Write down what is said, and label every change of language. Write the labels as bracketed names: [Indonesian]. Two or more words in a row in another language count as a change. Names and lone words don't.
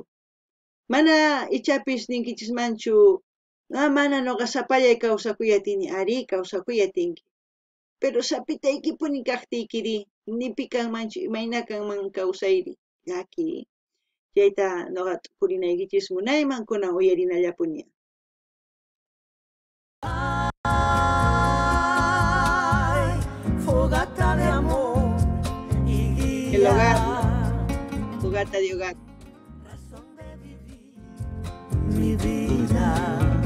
[Quechua] Mana ichapis ninkichismanchu mana nuqa sapallay kawsakuyatini, ari kawsakuyatinki. Pero sapitaykipuni kaqtiykiri, nipi kanmanchu imayna kanman kawsayri, llaki. Chayta nuqa purinaykichis munayman kunan uyarinallapuni. [Spanish] Fogata de amor y guía. El hogar, fogata de hogar. Razón de vivir mi vida.